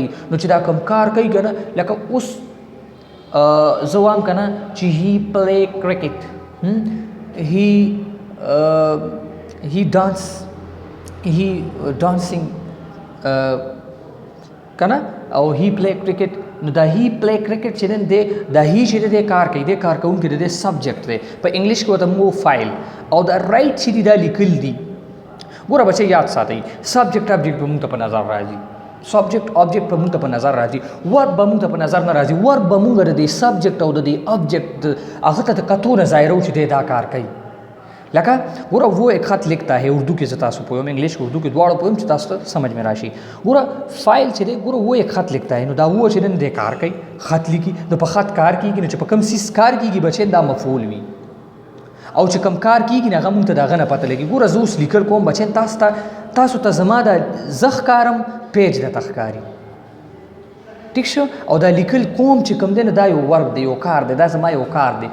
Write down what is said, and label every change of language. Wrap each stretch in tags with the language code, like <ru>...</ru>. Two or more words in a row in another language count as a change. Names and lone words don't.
<ps>نو چې دا کوم کار کوي که نه لکه اوس زه وایم که نه چې</ps> <en>he play cricket, he dancing</en> <ps>که نه او</ps> <en>he play cricket.</en> <ps>نو دا</ps> <en>he play cricket</en> <ps>چې دی دا هی چې دی کار کوي، دی کار کوونکی دی، سبجیکټ دی، په انګلیش کې ورته موږ فایل. او دا رایټ چې دی دا لیکل دي. ګوره بچه یاد ساتئ</ps> <en>subject object</en> <ps>به موږ ته په نظر راځي،</ps> <en>subject object</en> <ps>په موږ ته په نظر راځي، ورب به موږ ته په نظر نه راځي، ورب به موږ د دې سبجیکٹ او د دې آبجیکٹ هغه ته د کتو نه ظاهرو چې دی دا کار کوي. لکه ګوره</ps> <ur>وہ ایک خط لکھتا ہے،</ur> <ps>اردو کې زه تاسو پوهیم، انګلیش کې اردو کې دواړو پوهیم چې تاسو ته</ps> <ur>سمجھ میں</ur> <ps>راشي. ګوره فایل چې دی ګوره</ps> <ur>وہ ایک خط لکھتا ہے،</ur> <ps>نو دا وہ چې دی کار کوي، خط لیکي، نو په خط کار کېږي، نو چې په کوم سیس کار کېږي بچې دا مفعول وي، او چې کوم کار کېږي نه هغه موږ ته د هغه نه پته لګي. ګوره زه اوس لیکل کوم بچې تاسو ته زما دا زه ښکارم پیج درته ښکاري، ٹھیک شو، او دا لیکل کوم چې کوم دی نه دا یو ورک دی، یو کار دی، دا زما یو کار دی.</ps>